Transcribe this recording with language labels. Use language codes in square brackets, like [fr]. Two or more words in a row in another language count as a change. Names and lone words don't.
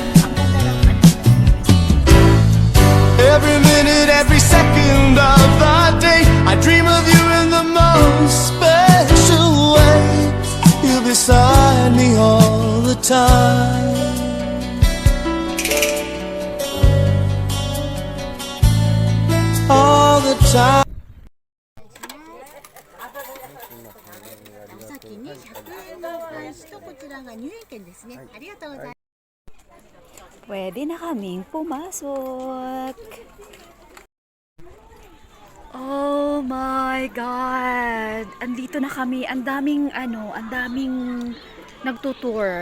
[en] Every minute, every second of the day, I dream of you in the most special way. You're beside me all the time. All the time. [ja] お先に100円のお返しとこちらが入園券ですね。ありがとうございます。 [tl] Pwede na kaming pumasok. [en] Oh my God! [tl] Andito na kami. Ang daming nagtutour.